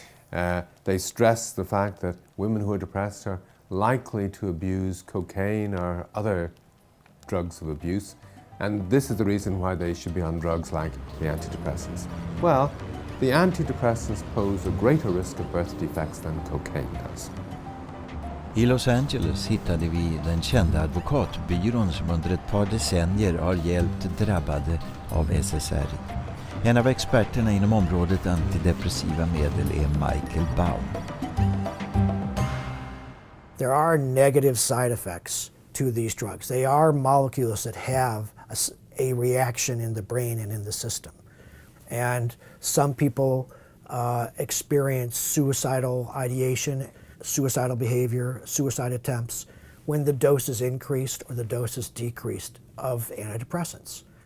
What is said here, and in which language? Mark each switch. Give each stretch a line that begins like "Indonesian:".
English: They stress the fact that women who are depressed are likely to abuse cocaine or other drugs of abuse, and this is the reason why they should be on drugs like the antidepressants. Well, the antidepressants pose a greater risk of birth defects than cocaine does.
Swedish: I Los Angeles hittade vi den kända advokatbyrån som under ett par decennier har hjälpt drabbade av SSRI. En av experterna inom området antidepressiva medel är Michael Baum.
English: There are negative side effects to these drugs. They are molecules that have a reaction in the brain and in the system. And some people experience suicidal ideation, suicidal behavior, suicide attempts when the dose is increased or the dose is decreased of antidepressants.